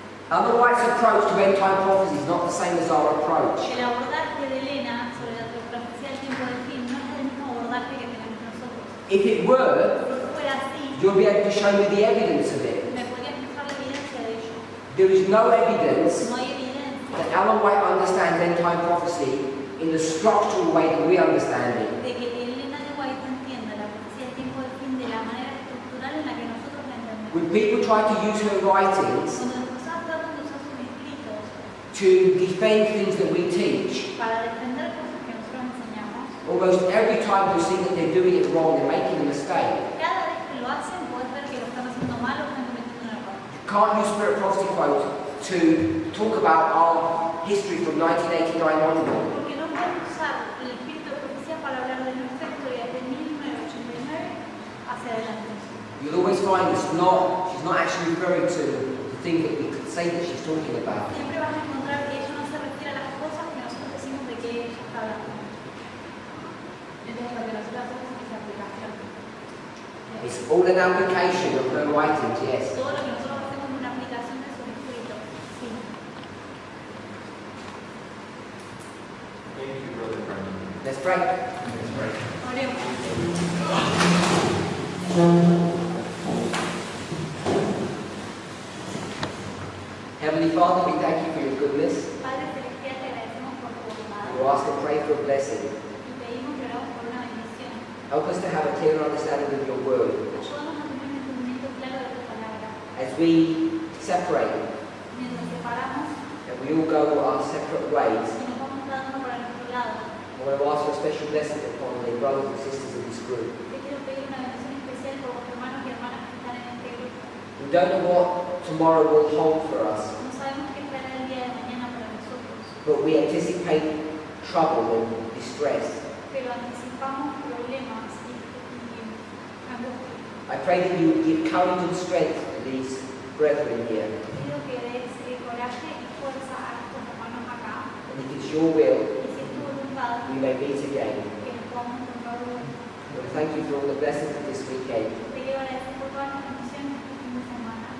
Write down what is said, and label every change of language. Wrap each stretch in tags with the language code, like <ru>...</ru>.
<en>Ellen White's approach to end-time prophecy is not the same as our approach.</en> <es>El abordaje de Elena sobre la profecía del tiempo del fin no es el mismo abordaje que tenemos nosotros.</es> <en>If it were,</en> <es>Si fuera así,</es> <en>you'll be able to show me the evidence of it.</en> <es>me podrías mostrar la evidencia de ello.</es> <en>There is no evidence</en> <es>No hay evidencia</es> <en>that Ellen White understands end-time prophecy in the structural way that we understand it.</en> <es>de que Elena de White entienda la profecía del tiempo del fin de la manera estructural en la que nosotros la entendemos.</es> <en>When people try to use her writings</en> <es>Cuando las personas tratan de usar sus escritos</es> <en>to defend things that we teach,</en> <es>para defender cosas que nosotros enseñamos,</es> <en>almost every time you see that they're doing it wrong, they're making a mistake.</en> <es>cada vez que lo hacen puedes ver que lo están haciendo mal o están cometiendo un error.</es> <en>You can't use Spirit Prophecy quotes to talk about our history from 1989 onward.</en> <es>Porque no pueden usar el espíritu de profecía para hablar de nuestra historia desde 1989 hacia adelante.</es> <en>You'll always find she's not actually referring to the thing that we could say that she's talking about.</en> <es>Siempre vas a encontrar que ella no se refiere a las cosas que nosotros decimos de que ella está hablando. Entonces, lo que nosotros hacemos es aplicación.</es> <en>It's all an application of her writings, yes.</en> <es>Todo lo que nosotros hacemos es una aplicación de sus escritos. Sí.</es> <en>Thank you, Brother Parminder. Let's pray. Let's pray.</en> <es>Oremos.</es> <en>Heavenly Father, we thank you for your goodness.</en> <es>Padre Celestial, te agradecemos por tu bondad</es> <en>We ask and pray for a blessing.</en> <es>y pedimos que oramos por una bendición.</es> <en>Help us to have a clear understanding of your word.</en> <es>Ayúdanos a tener un entendimiento claro de tu palabra.</es> <en>As we separate,</en> <es>Mientras separamos</es> <en>and we all go our separate ways,</en> <es>y nos vamos cada uno para nuestro lado,</es> <en>I want to ask for a special blessing upon the brothers and sisters in this group.</en> <es>te quiero pedir una bendición especial por los hermanos y hermanas que están en este grupo.</es> <en>We don't know what tomorrow will hold for us,</en> <es>No sabemos qué esperar el día de mañana para nosotros,</es> <en>but we anticipate trouble and distress.</en> <es>pero anticipamos problemas y angustia.</es> <en>I pray that you would give courage and strength to these brethren here.</en> <es>Pido que des coraje y fuerza a estos hermanos acá,</es> <en>And if it's your will,</en> <es>y si es tu voluntad,</es> <en>we may meet again.</en> <es>que nos podamos encontrar de vuelta.</es> <en>I want to thank you for all the blessings of this weekend.</en> <es>Te quiero agradecer por todas las bendiciones que este fin de semana.</es>